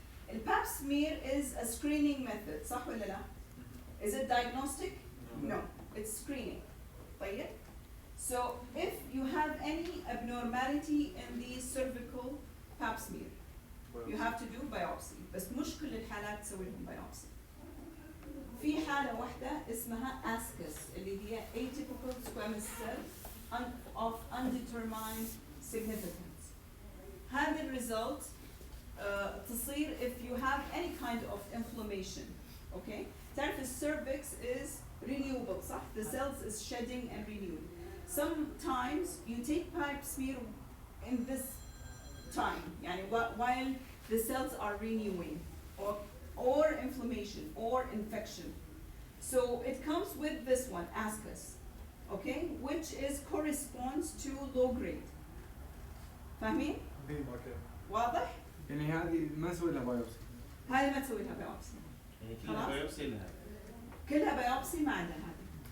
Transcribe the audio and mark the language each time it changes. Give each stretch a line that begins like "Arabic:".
English: الباب smear is a screening method,
Arabic: صح ولا لا؟
English: Is it diagnostic? No, it's screening. طيب. So if you have any abnormality in the cervical pap smear, you have to do biopsy.
Arabic: بس مش كل الحالات تسوي لهم biopsy. في حالة واحدة اسمها ascus اللي هي atypical squamous cell of undetermined significance. هذا الريزلت تصير
English: if you have any kind of inflammation. Okay? تعرف cervix is renewable, صح? The cells is shedding and renewing. Sometimes you take pap smear in this time, يعني while the cells are renewing, or inflammation or infection. So it comes with this one, ascus, okay, which is corresponds to low grade.
Arabic: فاهمين؟ اوكي. واضح؟ يعني هذه ما نسوي لها بايوبسي. هذه ما تسوي لها بايوبسي. يعني كلها خلاص؟ بايوبسي لها. كلها بايوبسي ما عندنا هذه.